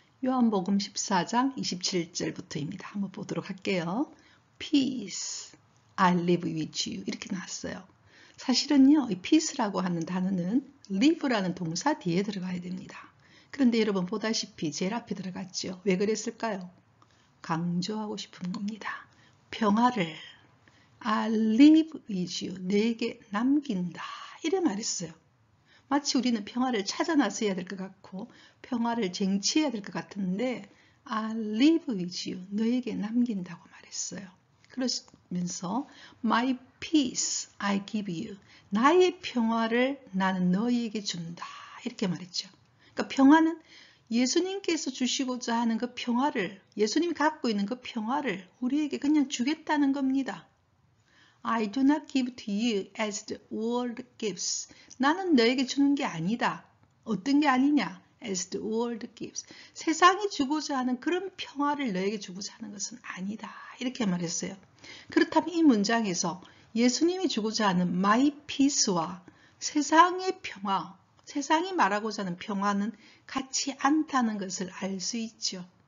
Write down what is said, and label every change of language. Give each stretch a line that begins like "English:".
Korean: 요한복음 14장 27절부터입니다. 한번 보도록 할게요.
English: Peace, I live with you.
Korean: 이렇게 나왔어요. 사실은요, 이 peace라고 하는 단어는 live라는 동사 뒤에 들어가야 됩니다. 그런데 여러분 보다시피 제일 앞에 들어갔죠. 왜 그랬을까요? 강조하고 싶은 겁니다. 평화를
English: I live with you.
Korean: 내게 남긴다. 이래 말했어요. 마치 우리는 평화를 찾아 나서야 될 것 같고 평화를 쟁취해야 될 것 같은데
English: I live with you.
Korean: 너에게 남긴다고 말했어요. 그러면서
English: My peace I give you.
Korean: 나의 평화를 나는 너희에게 준다. 이렇게 말했죠. 그러니까 평화는 예수님께서 주시고자 하는 그 평화를, 예수님이 갖고 있는 그 평화를 우리에게 그냥 주겠다는 겁니다.
English: I do not give to you as the world gives.
Korean: 나는 너에게 주는 게 아니다. 어떤 게 아니냐?
English: As the world gives.
Korean: 세상이 주고자 하는 그런 평화를 너에게 주고자 하는 것은 아니다. 이렇게 말했어요. 그렇다면 이 문장에서 예수님이 주고자 하는
English: my peace
Korean: 와 세상의 평화, 세상이 말하고자 하는 평화는 같지 않다는 것을 알 수 있죠.